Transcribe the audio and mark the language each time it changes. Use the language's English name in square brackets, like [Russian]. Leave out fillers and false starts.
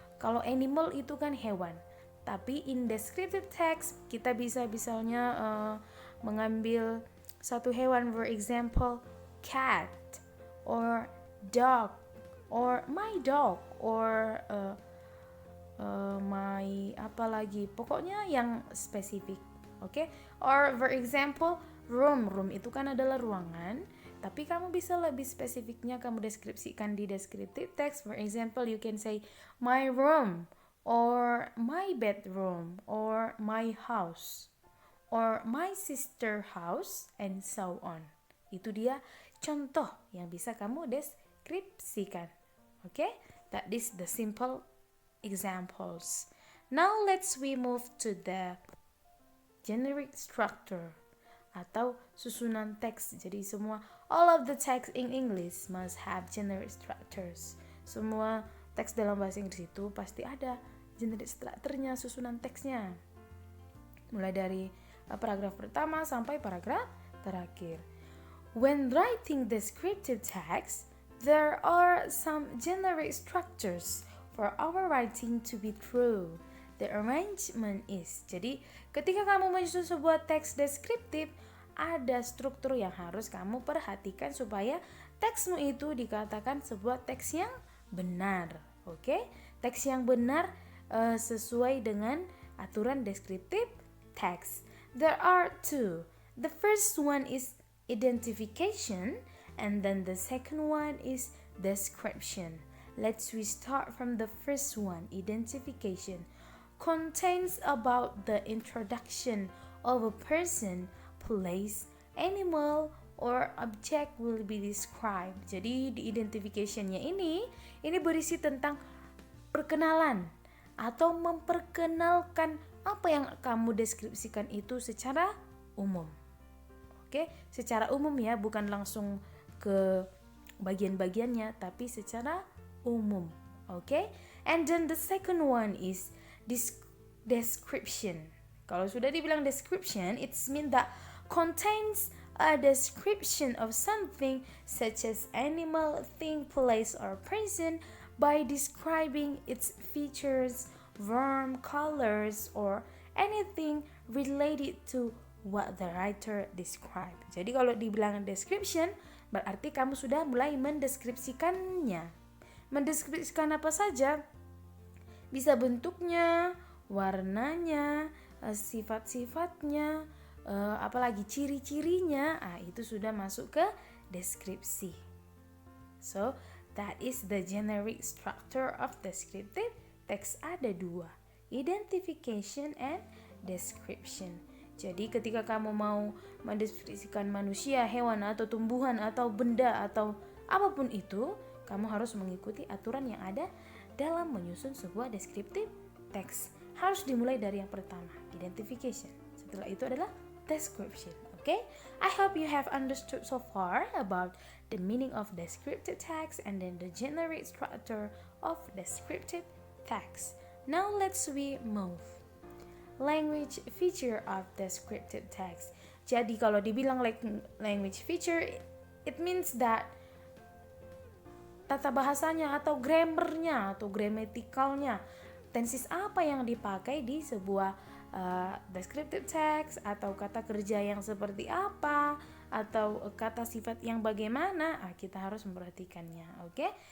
[Indonesian] Kalau animal itu kan hewan, tapi in descriptive text kita bisa misalnya mengambil satu hewan, [English] for example, cat or dog or my [Indonesian] dog or my apa lagi, pokoknya yang spesifik. Oke, [English] or for example, [Indonesian] room itu kan adalah ruangan. Tapi kamu bisa lebih spesifiknya kamu deskripsikan di descriptive text. [English] For example, you can say my room, or my bedroom, or my house, or my sister house, and so on. [Indonesian] Itu dia contoh yang bisa kamu deskripsikan. [English] Okay? That is the simple examples. Now we move to the generic structure [Indonesian] atau susunan teks. Jadi semua [English] all of the text in English must have generic structures. [Indonesian] Semua teks dalam bahasa Inggris itu pasti ada generic structure-nya, susunan teksnya. Mulai dari paragraf pertama sampai paragraf terakhir. [English] When writing descriptive text, there are some generic structures for our writing to be true. The arrangement is, [Indonesian] jadi ketika kamu menyusun sebuah teks deskriptif, ada struktur yang harus kamu perhatikan supaya teksmu itu dikatakan sebuah teks yang benar. Oke? Teks yang benar sesuai dengan aturan deskriptif teks. [English] There are two. The first one is identification, and then the second one is description. We start from the first one, identification. Contains about the introduction of a person, place, animal, or object will be described. [Indonesian] Jadi di identification-nya ini berisi tentang perkenalan atau memperkenalkan apa yang kamu deskripsikan itu secara umum. Oke, secara umum ya, bukan langsung ke bagian-bagiannya, tapi secara umum. [English] Oke, and then the second one is description. [Indonesian] Kalau sudah dibilang [English] description, it's mean that contains a description of something such as animal, thing, place, or person by describing its features, form, colors, or anything related to what the writer described. [Indonesian] Jadi kalau dibilang description, berarti kamu sudah mulai mendeskripsikannya. Mendeskripsikan apa saja? Bisa bentuknya, warnanya, sifat-sifatnya, apalagi ciri-cirinya. Itu sudah masuk ke deskripsi. [English] So, that is the generic structure of descriptive text. [Indonesian] Ada dua, identification and description. Jadi ketika kamu mau mendeskripsikan manusia, hewan, atau tumbuhan, atau benda, atau apapun itu, kamu harus mengikuti aturan yang ada dalam menyusun sebuah descriptive text. Harus dimulai dari yang pertama, identification. Setelah itu adalah description. [English] Okay? I hope you have understood so far about the meaning of descriptive text and then the generic structure of descriptive text. Now let's move. Language feature of descriptive text. [Indonesian] Jadi kalau dibilang language feature, [English] it means that [Indonesian] tata bahasanya atau grammarnya atau grammaticalnya, tenses apa yang dipakai di sebuah descriptive text, atau kata kerja yang seperti apa, atau kata sifat yang bagaimana, kita harus memperhatikannya. Oke?